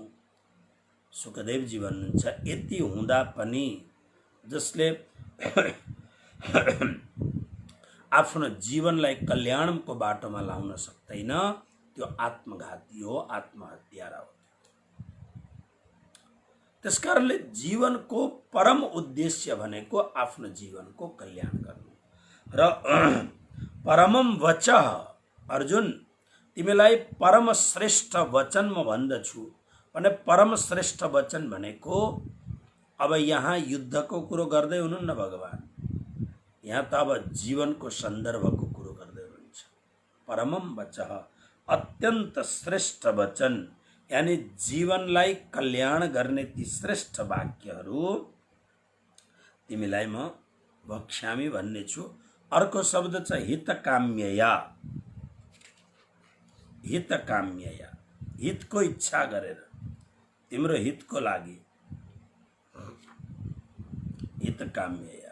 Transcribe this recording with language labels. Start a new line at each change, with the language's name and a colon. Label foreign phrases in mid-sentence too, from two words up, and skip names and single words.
Nepali: सुखदेवजी भन्नुहुन्छ, यति हुँदा पनि जसले आफ्नो जीवनलाई कल्याणको बाटोमा लाउन सक्दैन त्यो आत्मघाती हो, आत्महत्यारा हो। त्यसकारणले जीवनको परम उद्देश्य भनेको आफ्नो जीवनको कल्याण गर्नु र
Sanskrit: परमम वचः
Nepali: अर्जुन तिमीलाई परम श्रेष्ठ वचन म भन्दछु भने परम श्रेष्ठ वचन भनेको अब यहाँ युद्धको कुरो गर्दै हुनुहुन्न भगवान, यहाँ त अब जीवनको सन्दर्भको कुरो गर्दै हुनुहुन्छ।
Sanskrit: परमम वचः
Nepali: अत्यन्त श्रेष्ठ वचन यानी जीवनलाई कल्याण गर्ने ती श्रेष्ठ वाक्यहरू तिमीलाई म भक्ष्यामी भन्ने छु। अर्को शब्द छ हितकाम्यया, हितकाम्यया हितको इच्छा गरेर तिम्रो हितको लागि, हितकाम्यया।